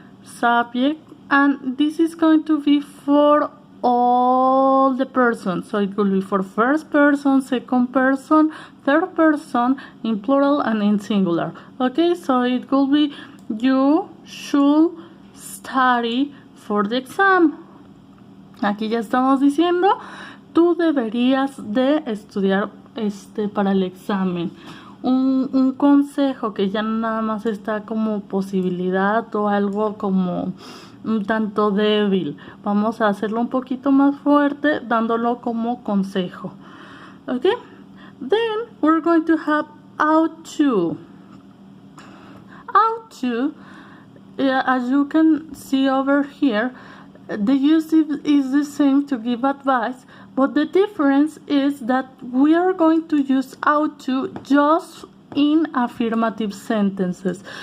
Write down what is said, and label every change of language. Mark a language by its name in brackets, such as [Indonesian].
[English] Subject, and this is going to be for all the persons. So it will be for first person, second person, third person, in plural and in singular. Okay, so it will be you should study for the exam. [Spanish] Aquí ya estamos diciendo, tú deberías de estudiar para el examen. Un consejo que ya nada más está como posibilidad o algo como un tanto débil. Vamos a hacerlo un poquito más fuerte dándolo como consejo. [English] Okay? Then we're going to have ought to. Ought to, as you can see over here, the use is the same to give advice, but the difference is that we are going to use ought to just in affirmative sentences.